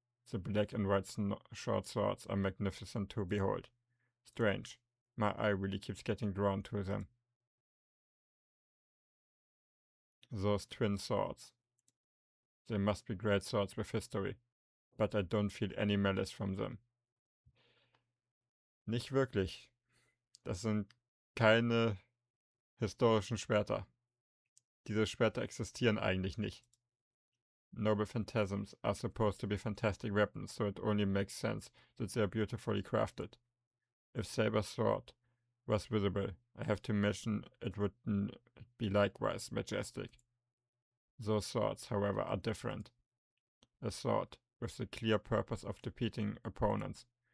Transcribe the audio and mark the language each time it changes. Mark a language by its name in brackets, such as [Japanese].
[English] The black and white short swords are magnificent to behold. Strange. My eye really keeps getting drawn to them. Those twin swords. They must be great swords with history, but I don't feel any malice from them. [German] Nicht wirklich. Das sind keine historischen Schwerter. Diese Schwerter existieren eigentlich nicht. [English] Noble phantasms are supposed to be fantastic weapons, so it only makes sense that they are beautifully crafted. If Saber's sword was visible, I have to imagine it would be likewise majestic. Those swords, however, are different. A sword with the clear purpose of defeating opponents.